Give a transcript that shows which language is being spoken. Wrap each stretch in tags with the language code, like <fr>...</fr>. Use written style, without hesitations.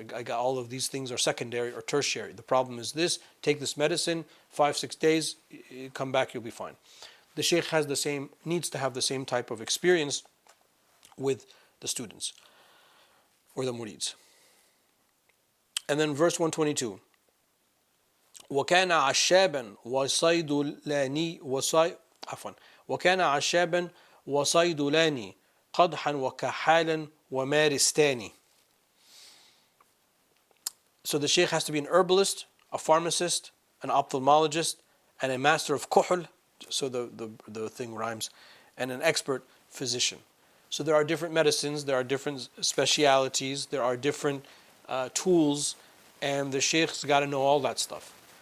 <en>I got all of these things are secondary or tertiary. The problem is this. Take this medicine, 5-6 days, come back, you'll be fine. The sheikh needs to have the same type of experience with the students or the murids. And then verse 122.</en> <ar>وكان عشابا وصيدلاني وكان وكان عشابا وصيدلاني قدحا وكحالا ومارستاني.</ar> <en>So the sheikh has to be an herbalist, a pharmacist, an ophthalmologist, and a master of kuhl, so the thing rhymes, and an expert physician. So there are different medicines, there are different specialities, there are different tools, and the sheikh's got to know all that stuff.</en>